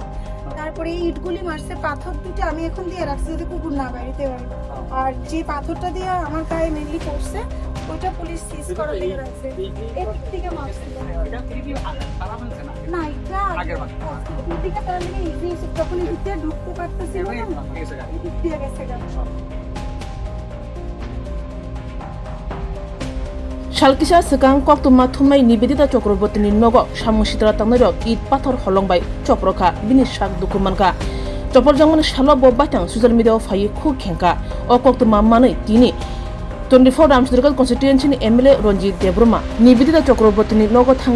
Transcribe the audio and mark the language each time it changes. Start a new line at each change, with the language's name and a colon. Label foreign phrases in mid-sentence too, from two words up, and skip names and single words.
Bangla: তারপরে ইটগুলি মারছে, পাথর দুটো আমি এখন দিয়ে রাখছি যাতে কুকুর না বাইরেতে পারে। আর যে পাথরটা দিয়ে আমার গায়ে মেনলি পড়ছে ওইটা পুলিশ সিজ করে দিয়ে রাখছে। এদিক থেকে মারছিল না, এটা এদিকে তারা মানে ইজি যখন এদিক দিয়ে ঢুকতে পারতেছিল না, এদিক দিয়ে গেছে গেল।
Kok Borok: Shalkisha Sekang Koktuma Tumai Nibedita Chakrabortini Nogo Shamushitra Tanero It Pathor Holongbai Choproka Binishak Dukumanka Chopor Jangan Shalobo Batang
English: social media
Kok Borok: Fayi Kukenka O Koktuma Mani Tini 24 Ramsdurgal constituency MLA Ronji Debruma Nibedita Chakrabortini Nogo Tangi